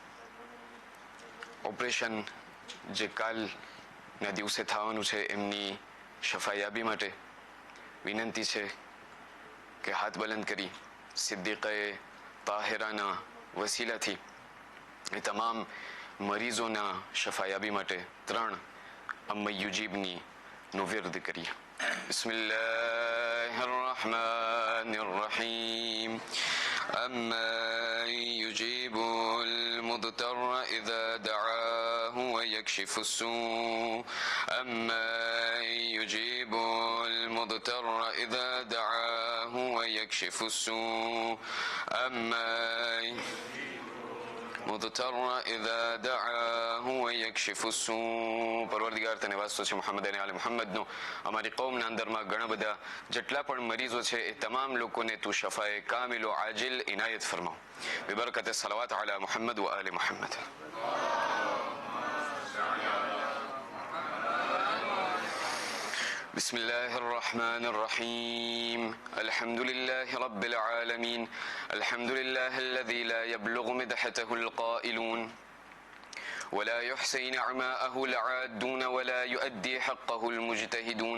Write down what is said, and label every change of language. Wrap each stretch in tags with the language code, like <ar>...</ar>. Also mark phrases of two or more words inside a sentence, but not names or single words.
<gu>ઓપરેશન જે કાલના દિવસે થવાનું છે એમની શફાયાબી માટે વિનંતી છે કે હાથ બલંદ કરી સિદ્દીકે તાહિરાના વસીલાથી એ તમામ મરીઝોના શફાયાબી માટે 3</gu> <ar>أمن يجيب</ar> <gu>નો વિર્દ કરીએ.</gu> <ar>بسم الله الرحمن الرحيم. أَمَّن يُجِيبُ الْمُضْطَرَّ إِذَا دَعَاهُ وَيَكْشِفُ السُّوءَ أَمَّن يُجِيبُ الْمُضْطَرَّ إِذَا دَعَاهُ وَيَكْشِفُ السُّوءَ أَمَّن مضطر إذا دعاه ويكشف السوء.</ar> <gu>પરવરદિગાર તને વાસ્તો છે મુહમ્મદ અને આલે મુહમ્મદનો. અમારી કૌમના અંદરમાં ઘણા બધા જેટલા પણ મરીઝો છે એ તમામ લોકોને તું</gu> <ur>شفائے کامل و عاجل</ur> <gu>ઇનાયત ફરમાવ.</gu> <ar>ببركة صلوات على محمد و آل محمد. بسم الله الرحمن الرحيم. الحمد لله رب العالمين. الحمد لله الذي لا يبلغ مدحته القائلون ولا يحصي نعماءه العادون ولا يؤدي حقه المجتهدون.</ar>